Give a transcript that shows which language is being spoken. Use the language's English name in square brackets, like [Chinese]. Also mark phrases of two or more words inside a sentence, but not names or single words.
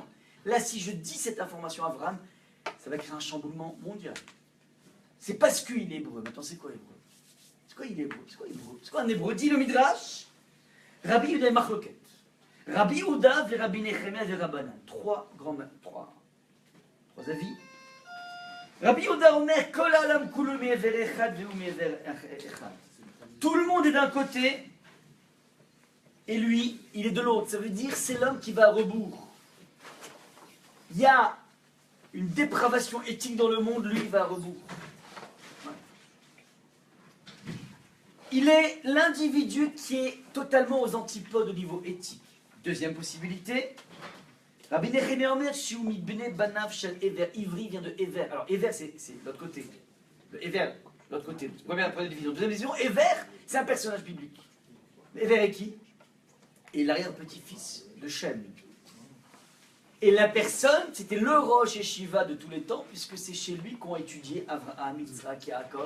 [French] Là, si je dis cette information à Abraham, ça va créer un chamboulement mondial. C'est parce qu'il est hébreu. Maintenant, c'est quoi hébreu? C'est quoi il est hébreu? C'est quoi hébreu? C'est quoi un hébreu? Dit le Midrash. Rabbi Yehuda Machloket. Rabbi Yehuda et Rabbi Nechemia et Rabbanan. Trois avis. [Hebrew] רבי יהודה אומר כל העולם כולו מעבר אחד והוא מעבר אחד. [French] Tout le monde est d'un côté et lui, il est de l'autre. Ça veut dire c'est l'homme qui va à rebours. Il y a une dépravation éthique dans le monde, lui, il va à rebours. Il est l'individu qui est totalement aux antipodes au niveau éthique. Deuxième possibilité, [Hebrew] רבי נחמיה אומר שהוא מבני בניו של עבר. [French] Ivri vient de Ever. Alors, Ever, c'est l'autre côté. Le Ever, l'autre côté. Première division. Deuxième division, Ever, c'est un personnage biblique. Ever est qui? Et l'arrière-petit-fils de Shem. Et la personne, c'était le [Hebrew] ראש ישיבה [French] de tous les temps, puisque c'est chez lui qu'ont étudié Avraham, Yitzhak et Yaakov.